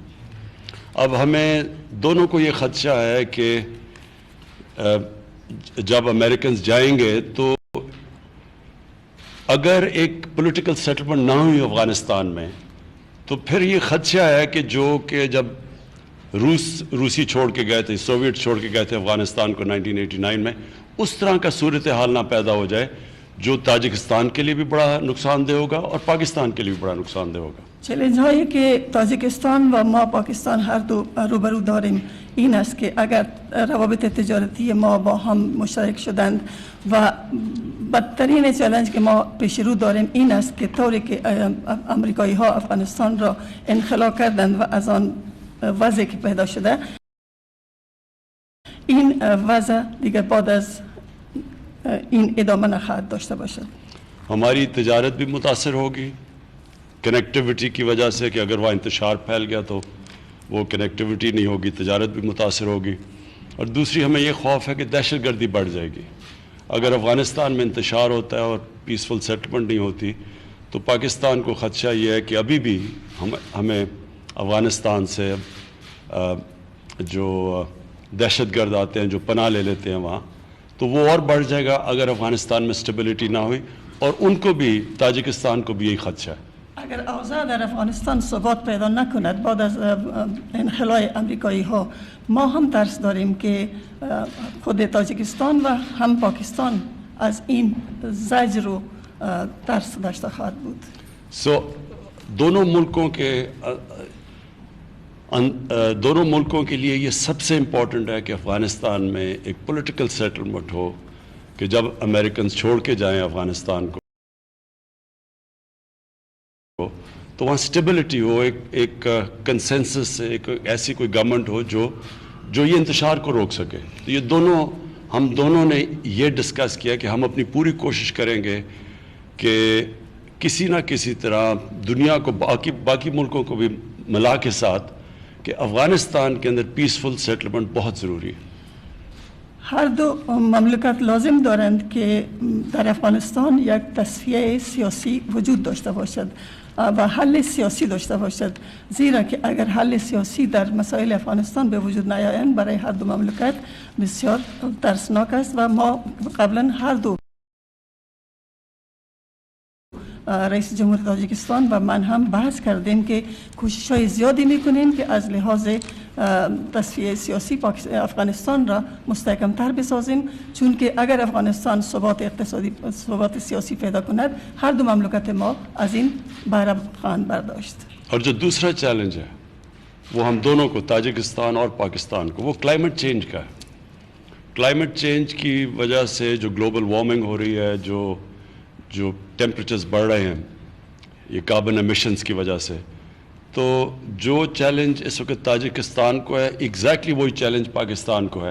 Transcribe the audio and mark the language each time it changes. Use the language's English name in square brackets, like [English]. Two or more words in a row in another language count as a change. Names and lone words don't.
[Urdu] اب ہمیں دونوں کو یہ خدشہ ہے کہ جب امریکنز جائیں گے تو اگر ایک [English] political settlement [Urdu] نہ ہوئی افغانستان میں تو پھر یہ خدشہ ہے کہ جب روسی چھوڑ کے گئے تھے، سوویٹ چھوڑ کے گئے تھے افغانستان کو 1989 میں، اس طرح کا صورتحال نہ پیدا ہو جائے جو تاجکستان کے لیے بھی بڑا نقصان دہ ہوگا اور پاکستان کے لیے بھی بڑا نقصان دہ ہوگا۔ [Persian] چالش هایی که تاجیکستان و ما پاکستان هر دو روبرو داریم این است که اگر روابط تجارتی ما با هم مشترک شدند و بدترین چالش که ما پیش رو داریم این است که طوری که امریکایی ها افغانستان را انخلا کردند و از آن وضعی که پیدا شده، این وضع دیگر بعد از این ادامه نخواهد داشته باشد۔ [Urdu] ہماری تجارت بھی متاثر ہوگی کنیکٹیوٹی کی وجہ سے، کہ اگر وہاں انتشار پھیل گیا تو وہ کنیکٹیوٹی نہیں ہوگی، تجارت بھی متاثر ہوگی۔ اور دوسری ہمیں یہ خوف ہے کہ دہشت گردی بڑھ جائے گی۔ اگر افغانستان میں انتشار ہوتا ہے اور [English] peaceful settlement [Urdu] نہیں ہوتی تو پاکستان کو خدشہ یہ ہے کہ ابھی بھی ہمیں افغانستان سے جو دہشت گرد آتے ہیں، جو پناہ لے لیتے ہیں وہاں، تو وہ اور بڑھ جائے گا اگر افغانستان میں اسٹیبلٹی نہ ہوئی، اور ان کو بھی، تاجکستان کو بھی یہی خدشہ ہے. [Persian] اگر اوضاع در افغانستان ثبات پیدا نکند بعد از انخلای امریکایی ها، ما هم ترس داریم که خود تاجیکستان و هم پاکستان از این زجر و ترس داشته خواهد بود. [Urdu] دونوں ملکوں کے لیے یہ سب سے امپورٹنٹ ہے کہ افغانستان میں ایک [English] political settlement [Urdu] ہو، کہ جب امریکنز چھوڑ کے جائیں افغانستان کو تو وہاں اسٹیبلٹی ہو، ایک کنسنسس، ایک ایسی کوئی گورنمنٹ ہو جو یہ انتشار کو روک سکے. تو یہ ہم دونوں نے یہ ڈسکس کیا کہ ہم اپنی پوری کوشش کریں گے کہ کسی نہ کسی طرح دنیا کو، باقی ملکوں کو بھی ملا کے ساتھ، کہ افغانستان کے اندر [English] peaceful settlement [Urdu] بہت ضروری ہے. [Persian] هر دو مملکت لازم دارند که در افغانستان یک تصفیه سیاسی وجود داشته باشد و حل سیاسی داشته باشد، زیرا که اگر حل سیاسی در مسائل افغانستان به وجود نیایند برای هر دو مملکت بسیار ترسناک است. و ما قبلا هر دو رئیس جمهور تاجیکستان و من هم بحث کردیم که کوشش‌های زیادی می‌کنیم که از لحاظ تصفیه سیاسی افغانستان را مستحکم‌تر بسازیم، چون که اگر افغانستان ثبات اقتصادی، ثبات سیاسی پیدا کند، هر دو مملکت ما از این بهره خواهند برداشت. [Urdu] اور جو دوسرا چیلنج ہے وہ ہم دونوں کو، تاجکستان اور پاکستان کو، وہ [English] climate change [Urdu] کا ہے. [English] climate change [Urdu] کی وجہ سے جو [English] global warming [Urdu] ہو رہی ہے، جو ٹیمپریچرز بڑھ رہے ہیں، یہ [English] carbon emissions [Urdu] کی وجہ سے، تو جو چیلنج اس وقت تاجکستان کو ہے ایگزیکٹلی وہی چیلنج پاکستان کو ہے.